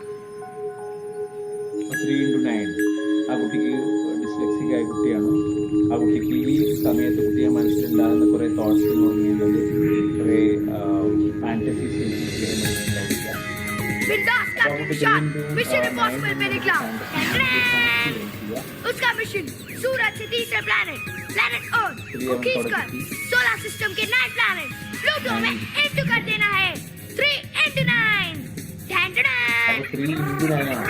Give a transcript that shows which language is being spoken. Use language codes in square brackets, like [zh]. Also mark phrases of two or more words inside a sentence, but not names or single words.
[ml] 3 into 9 ആ കുട്ടിക്ക് ഡിസ്ലെക്സിക് ആയ കുട്ടിയാണ്. ആ കുട്ടിക്ക് ഈ സമയത്ത് കുട്ടിയെ മനസ്സിലുണ്ടാകുന്ന കുറെ തോട്ട്സ് എന്ന് പറഞ്ഞു കഴിഞ്ഞാൽ കുറെ ഫാന്റസീസ് [hi] उसका मिशन सूरज से तीसरे [en] planet earth [hi] को खींचकर [en] solar system [hi] के 9 प्लैनेट प्लूटो में इंटू कर देना है. [en] 3 into 9 [ml] 3 into 9 ആണ്.